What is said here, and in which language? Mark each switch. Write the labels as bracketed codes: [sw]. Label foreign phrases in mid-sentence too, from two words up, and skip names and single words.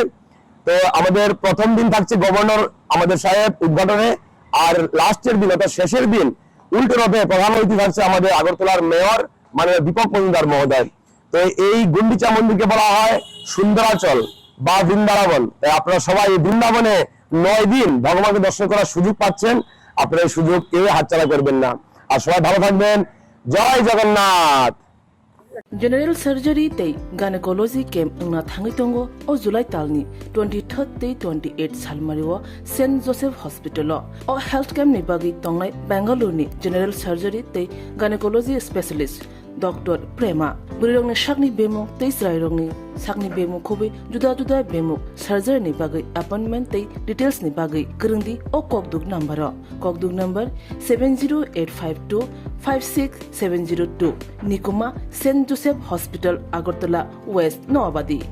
[bn] তো আমাদের প্রথম দিন থাকছে গভর্নর আমাদের সাহেব উদ্ঘাটনে, আর লাস্টের দিন অর্থাৎ শেষের দিন উল্টো রথে প্রধান অতিথি থাকছে আমাদের আগরতলার মেয়র মানে দীপক মজুমদার মহোদয়। তো এই গুন্ডিচা মন্দিরকে বলা হয় সুন্দরাচল বা বৃন্দাবন। তাই আপনারা সবাই এই বৃন্দাবনে 9 দিন ভগবানকে দর্শন করার সুযোগ পাচ্ছেন। আপনারা এই সুযোগ কেউ হাতছাড়া করবেন না। আর সবাই ভালো থাকবেন। জয় জগন্নাথ। [en] General Surgery [trp] tei [en] Gynecology Camp [trp] na thangi tongo o July talni 23rd tei 28 salmariwo St Joseph Hospital o [en] health camp [trp] ni bagi tongnai Bangalore ni [en] General Surgery [trp] tei [en] Gynecology Specialist [trp] Dr. Prema burirongni sakni bemo tei srairongni sakni bemo khobi juda juda bemo surgery ni bagi appointment tei details ni bagi krungdi o kokduk number 70852 56702 Nikuma St Joseph Hospital Agartala West Noabadi